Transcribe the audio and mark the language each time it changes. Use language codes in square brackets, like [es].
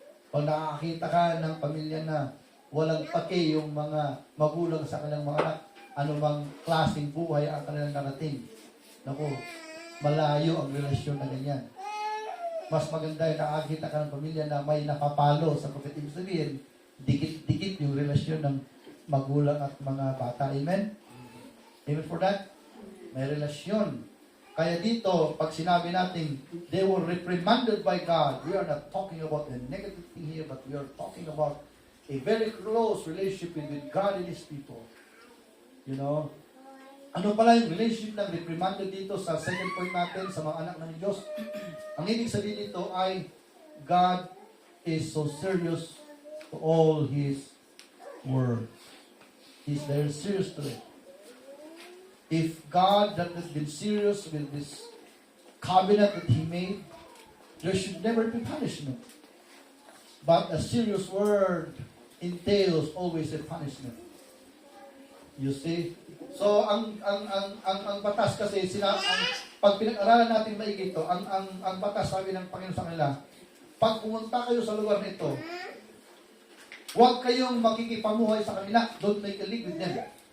[tl] Pag nakakita ka ng pamilya na walang pake yung mga magulang sa kanilang mga anak, anumang klaseng buhay ang kanilang narating, naku, malayo ang relasyon na ganyan. Mas maganda yung nakakita ka ng pamilya na may napapalo sa pagkating sabihin, dikit-dikit yung relasyon ng magulang at mga bata. Amen? Amen for that? May relasyon. Kaya dito, pag sinabi natin, [en] they were reprimanded by God, we are not talking about a negative thing here, but we are talking about a very close relationship with God and His people. [tl] Ano pala yung relationship ng reprimanded dito sa second point natin sa mga anak ng Diyos? Ang ibig sabihin dito ay [en] God is so serious to all His words. He's very serious to it. If God that has been serious with this covenant that He made, there should never be punishment. But a serious word entails always a punishment. You see? [tl] So ang batas kasi pag pinag-aralan natin maigi ito, ang batas sabi ng Panginoon sa kanila, pag pumunta kayo sa lugar nito, huwag kayong makikipamuhay sa kanila, [en] don't make a league with them.